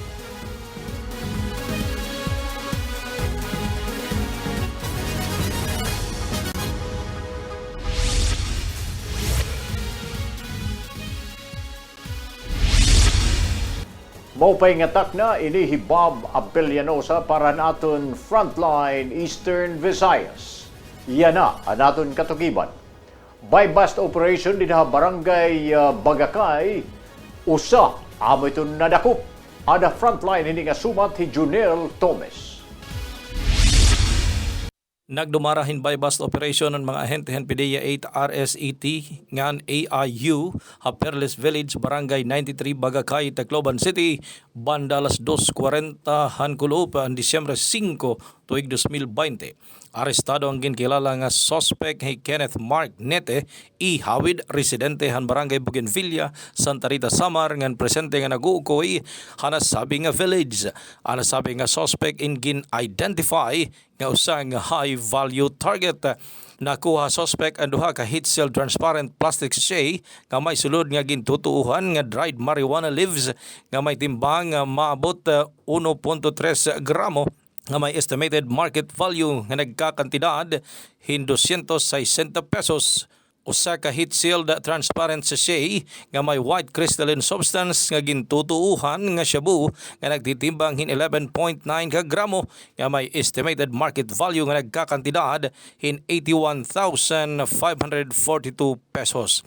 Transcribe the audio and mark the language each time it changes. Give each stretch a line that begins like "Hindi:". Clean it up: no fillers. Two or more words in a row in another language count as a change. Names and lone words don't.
Waray: Maupay ngatak na ini Bob Abellanosa para naton Frontline Eastern Visayas. Yan na ang naton katugiban.
English: By bust operation
Waray: din ha barangay Bagakay, usa amo ito nadakop. Ada Frontline hindi nga sumat hi Junel Thomas. Nagdumarahin
English: by bust operation
Waray: ng mga ahente ng PDEA 8 RSET ngan AIU ha Perles Village, Barangay 93, Bagakay, Tacloban City, banda alas 2:40 hankulop ang Disyembre 5, tuig 2020. Arestado ang ginkilala nga suspect kay Kenneth Mark Nete, ihawid residente han Barangay Bougainvillea, Santa Rita, Samar, ngan presente nga naguukoy hanasabi nga village. Hanasabi nga suspect in gin-identify nga usa nga
English: high-value target.
Waray: Nakuha suspect ang duha ka
English: heat seal transparent plastic sachet
Waray: nga may sulod nga gintutuuhan nga
English: dried marijuana leaves
Waray: nga may timbang nga maabot 1.3 gramo nga may
English: estimated market value
Waray: nga nagkakantidad hin 260 pesos. Usa ka
English: heat sealed transparent sachet
Waray: nga may
English: white crystalline substance
Waray: nga gintutuuhan nga shabu nga nagtitimbang hin 11.9 ka gramo nga may
English: estimated market value
Waray: nga nagkakantidad hin 81,542 pesos.